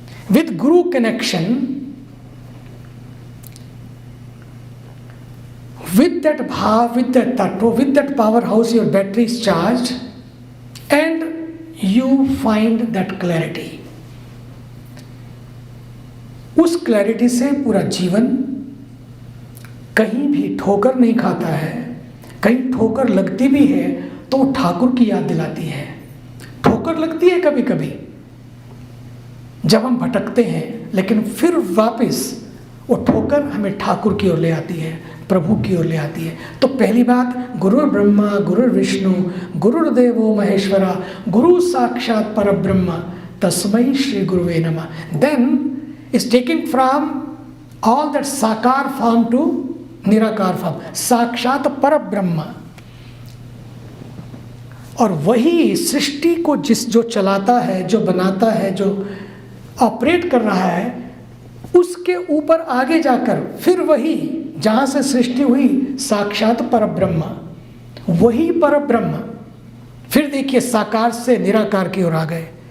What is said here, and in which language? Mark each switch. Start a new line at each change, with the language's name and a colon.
English: With Guru connection, with that bhav, with that tattva, with that powerhouse, your battery is charged, and you find that clarity.
Hindi: उस clarity से पूरा जीवन कहीं भी ठोकर नहीं खाता है। कहीं ठोकर लगती भी है तो वो ठाकुर की याद दिलाती है। ठोकर लगती है कभी कभी जब हम भटकते हैं, लेकिन फिर वापस वो ठोकर हमें ठाकुर की ओर ले आती है, प्रभु की ओर ले आती है।
Sanskrit: तो पहली बात, गुरु ब्रह्मा गुरु विष्णु गुरुर्देवो महेश्वरा गुरु साक्षात परब्रह्म तस्मै श्री गुरुवे नमः।
English: Then is taken from all that sakar form to निराकार form, साक्षात परब्रह्म।
Hindi: और वही सृष्टि को जो चलाता है, जो बनाता है, जो ऑपरेट कर रहा है, उसके ऊपर आगे जाकर फिर वही जहाँ से सृष्टि हुई साक्षात परब्रह्म, वही परब्रह्म फिर देखिए साकार से निराकार की ओर आ गए।